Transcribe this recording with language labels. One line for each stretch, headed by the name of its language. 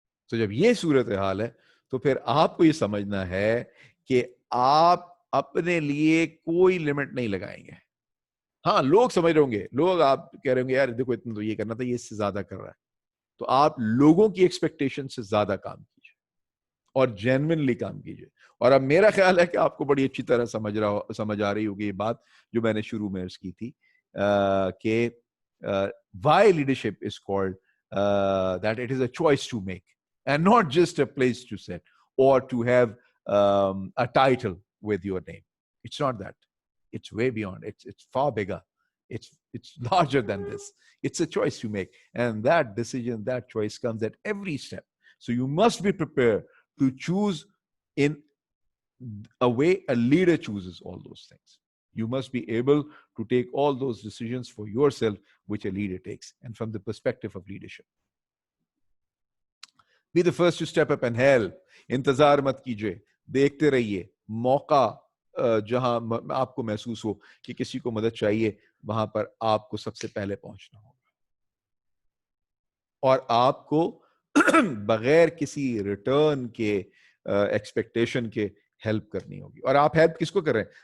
Hindi: तो जब ये सूरत हाल है तो फिर आपको ये समझना है कि आप अपने लिए कोई लिमिट नहीं लगाएंगे. हाँ, लोग समझ रहे होंगे, लोग आप कह रहे होंगे यार देखो इतना तो ये करना था, ये इससे ज्यादा कर रहा है. तो आप लोगों की एक्सपेक्टेशन से ज्यादा काम कीजिए और जेन्युइनली काम कीजिए. और अब मेरा ख्याल है कि आपको बड़ी अच्छी तरह समझ आ रही होगी ये बात जो मैंने शुरू में की थी, कि
English: why leadership is called that it is a choice to make and not just a place to sit or to have a title with your name. It's not that. It's way beyond. It's far bigger. It's larger than this. It's a choice you make, and that decision, that choice comes at every step. So you must be prepared to choose in a way a leader chooses all those things. You must be able to take all those decisions for yourself, which a leader takes, and from the perspective of leadership. Be the first to step up and help.
Hindi: इंतजार मत कीजिए, देखते रहिए. मौका जहां आपको महसूस हो कि किसी को मदद चाहिए, वहां पर आपको सबसे पहले पहुंचना होगा, और आपको बगैर किसी रिटर्न के एक्सपेक्टेशन के हेल्प करनी होगी. और आप हेल्प किसको कर रहे हैं?